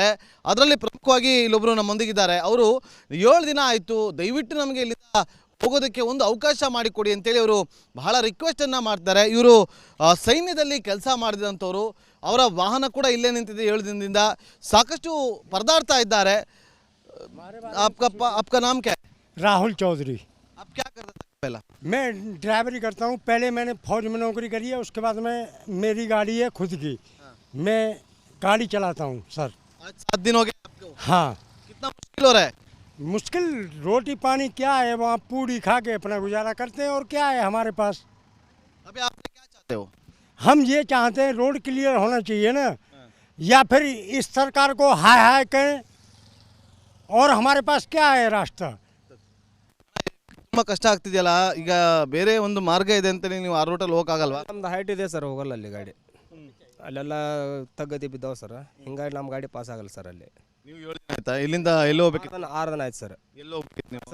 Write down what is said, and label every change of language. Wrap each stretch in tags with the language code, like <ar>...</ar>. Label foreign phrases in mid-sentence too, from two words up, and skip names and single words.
<kn>ಅದರಲ್ಲಿ ಪ್ರಮುಖವಾಗಿ ಇಲ್ಲೊಬ್ಬರು ನಮ್ಮೊಂದಿಗಿದ್ದಾರೆ. ಅವರು 7 ದಿನ ಆಯಿತು, ದಯವಿಟ್ಟು ನಮಗೆ ಇಲ್ಲಿಂದ ಹೋಗೋದಕ್ಕೆ ಒಂದು ಅವಕಾಶ ಮಾಡಿಕೊಡಿ ಅಂತೇಳಿ ಅವರು ಬಹಳ ರಿಕ್ವೆಸ್ಟನ್ನು ಮಾಡ್ತಾರೆ. ಇವರು ಸೈನ್ಯದಲ್ಲಿ ಕೆಲಸ ಮಾಡಿದಂಥವ್ರು, ಅವರ ವಾಹನ ಕೂಡ ಇಲ್ಲೇ ನಿಂತಿದೆ 7 ದಿನದಿಂದ. ಸಾಕಷ್ಟು ಪರದಾಡ್ತಾ ಇದ್ದಾರೆ.</kn> <hi>आपका नाम क्या है? राहुल चौधरी। आप क्या करते थे पहला? मैं ड्राइवरी करता हूँ। पहले मैंने फौज में नौकरी करी है, उसके बाद में मेरी गाड़ी है खुद की। मैं गाड़ी चलाता हूँ सर। आज 7 दिन हो गए आपको, हाँ, कितना मुश्किल हो रहा है? मुश्किल रोटी पानी क्या है, वहाँ पूड़ी खा के अपना गुजारा करते हैं और क्या है हमारे पास। अभी आप क्या चाहते हो? हम ये चाहते हैं</hi> <en>road clear</en> <hi>होना चाहिए ना, या फिर इस सरकार को हाय हाय कहें, और हमारे पास क्या है रास्ता।</hi> <kn>ತುಂಬ ಕಷ್ಟ ಆಗ್ತಿದೆಯಲ್ಲ, ಈಗ ಬೇರೆ ಒಂದು ಮಾರ್ಗ ಇದೆ ಅಂತೇಳಿ ನೀವು ಆ ರೂಟಲ್ಲಿ ಹೋಗಕ್ಕಾಗಲ್ವಾ? ನಮ್ದು ಹೈಟ್ ಇದೆ ಸರ್, ಹೋಗಲ್ಲ ಅಲ್ಲಿ ಗಾಡಿ, ಅಲ್ಲೆಲ್ಲ ತಗ್ಗದಿ ಬಿದ್ದಾವೆ ಸರ್, ಹಿಂಗಾಗಿ ನಮ್ಮ ಗಾಡಿ ಪಾಸ್ ಆಗಲ್ಲ ಸರ್ ಅಲ್ಲಿ. ನೀವು 7 ದಿನ ಆಯ್ತಾ? ಇಲ್ಲಿಂದ ಎಲ್ಲಿ ಹೋಗ್ಬೇಕಿತ್ತು? 6 ದಿನ ಆಯ್ತು ಸರ್. ಎಲ್ಲಿ ಹೋಗ್ಬೇಕಿತ್ತು ನೀವು?</kn>